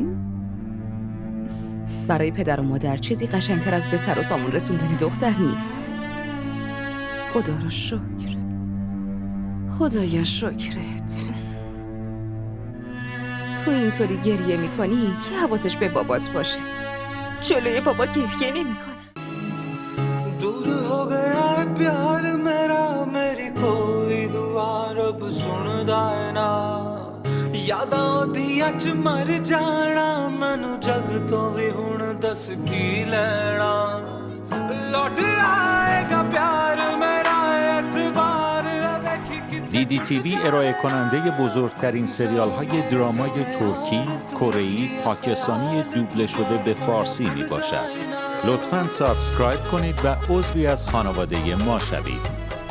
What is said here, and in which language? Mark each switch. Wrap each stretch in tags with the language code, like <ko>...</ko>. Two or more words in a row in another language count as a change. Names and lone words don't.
<fa>برای پدر و مادر چیزی قشنگتر از به سر و سامون رسوندن دختر نیست. خدا رو شکر. خدایا شکرت. تو اینطوری گریه میکنی که حواسش به بابات باشه. جلوی بابا گریه نمی کنم.</fa> <hi>दूर हो गया है प्यार मेरा</hi> <pa>ਮੇਰੀ ਕੋਈ ਦੁਆ ਰੱਬ ਸੁਣਦਾ ਹੈ ਨਾ ਯਾਦਾਂ ਓਦੀਆਂ ਚ ਮਰ ਜਾਣਾ ਮੈਨੂੰ ਜੱਗ ਤੋ ਭੀ ਹੁਣ ਦੱਸ ਕੀ ਲੈਣਾ</pa> <hi>लौट आएगा प्यार मेरा एतबार</hi> <fa>دیدی تیوی ارائه کننده بزرگترین سریال های درامای ترکی، کره‌ای، پاکستانی دوبله شده به فارسی می باشد. لطفاً سابسکرایب کنید و عضوی از خانواده ما شوید.</fa>